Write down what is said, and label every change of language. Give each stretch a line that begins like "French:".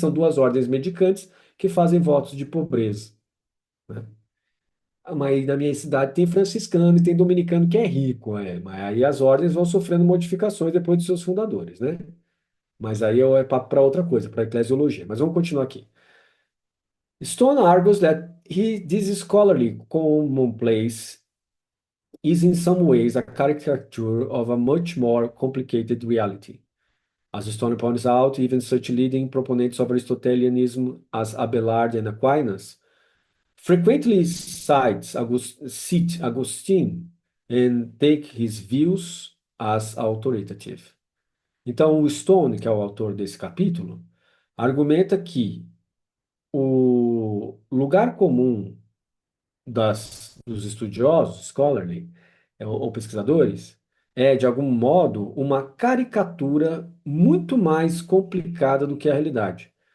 Portuguese: Que são duas ordens medicantes que fazem votos de pobreza, né? Mas na minha cidade tem franciscano e tem dominicano que é rico, mas aí as ordens vão sofrendo modificações depois de seus fundadores, né? Mas aí é papo para outra coisa, para eclesiologia. Mas vamos continuar aqui.
English: Stone argues that this scholarly commonplace is in some ways a caricature of a much more complicated reality. As Stone points out, even such leading proponents of Aristotelianism as Abelard and Aquinas frequently cite Augustine and take his views as authoritative.
Portuguese: Então, o Stone, que é o autor desse capítulo, argumenta que o lugar comum dos estudiosos, scholarly, ou pesquisadores, é, de algum modo, uma caricatura muito mais complicada do que a realidade.